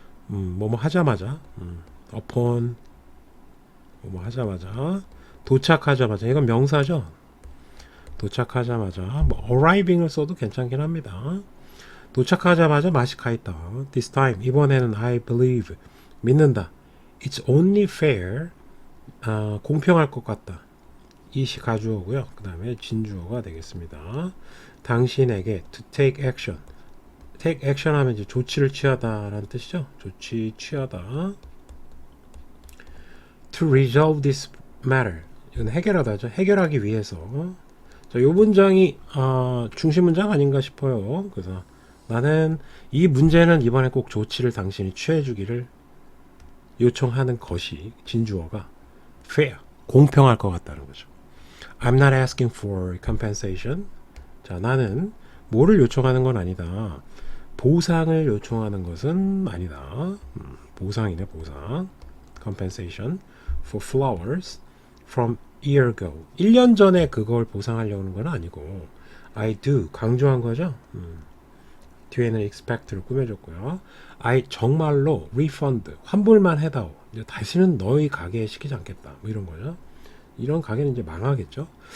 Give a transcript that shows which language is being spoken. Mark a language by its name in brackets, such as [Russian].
[Korean] 뭐뭐 하자마자, upon 뭐뭐 하자마자, 도착하자마자, 이건 명사죠. 도착하자마자, 뭐 arriving을 써도 괜찮긴 합니다. 도착하자마자 맛이 가있다. [English] This time, [Korean] 이번에는 [English] I believe, [Korean] 믿는다. [English] It's only fair, [Korean] 공평할 것 같다. 이시 가주어고요. 그 다음에 진주어가 되겠습니다. 당신에게 [English] to take action. [Korean] take action 하면 이제 조치를 취하다라는 뜻이죠. 조치 취하다. [English] to resolve this matter. [Korean] 이건 해결하다죠. 해결하기 위해서. 자, 요 문장이 중심 문장 아닌가 싶어요. 그래서 나는 이 문제는 이번에 꼭 조치를 당신이 취해주기를 요청하는 것이 진주어가 fair, 공평할 것 같다는 거죠. [English] I'm not asking for compensation. [Korean] 자, 나는 뭐를 요청하는 건 아니다. 보상을 요청하는 것은 아니다. 보상이네, 보상. [English] compensation for flowers from year ago. [Korean] 1년 전에 그걸 보상하려는 건 아니고 [English] I do, [Korean] 강조한 거죠. 뒤에는 expect를 꾸며줬고요. I 정말로 refund, 환불만 해다오. 이제 다시는 너희 가게에 시키지 않겠다. 뭐 이런 거죠. 이런 가게는 이제 망하겠죠.